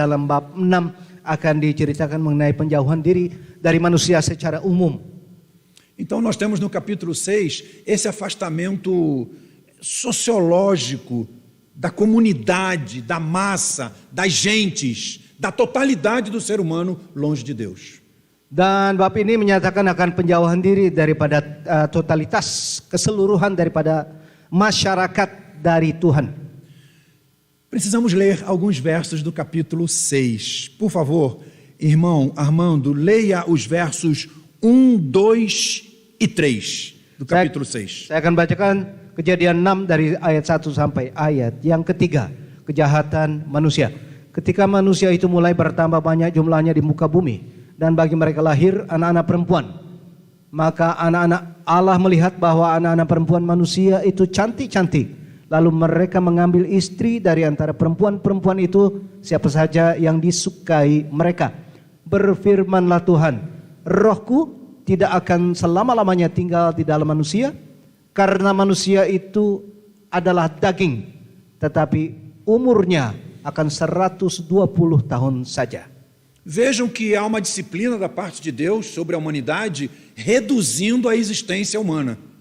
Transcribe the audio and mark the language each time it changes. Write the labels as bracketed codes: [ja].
[id] Dalam bab 6 akan diceritakan mengenai penjauhan diri dari manusia secara umum. [pt] Então nós temos no capítulo 6 esse afastamento sociológico da comunidade, da massa, das gentes, da totalidade do ser humano longe de Deus. [id] Dan bab ini menyatakan akan penjauhan diri daripada totalitas keseluruhan daripada masyarakat dari Tuhan. [pt] Precisamos ler alguns versos do capítulo 6. Por favor, irmão Armando, leia os versos 1, 2 e 3 do capítulo 6. [id] Saya akan bacakan Kejadian 6 dari ayat 1 sampai ayat yang ketiga, kejahatan manusia. Ketika manusia itu mulai bertambah banyak jumlahnya di muka bumi, dan bagi mereka lahir anak-anak perempuan, maka anak-anak Allah melihat bahwa anak-anak perempuan manusia itu cantik-cantik. Lalu mereka mengambil istri dari antara perempuan-perempuan itu, siapa saja yang disukai mereka. Berfirmanlah Tuhan, rohku tidak akan selama-lamanya tinggal di dalam manusia, karena manusia itu adalah daging, tetapi umurnya akan 120 tahun saja. [pt] Vejam que há uma disciplina da parte de Deus sobre a humanidade, reduzindo a existência humana.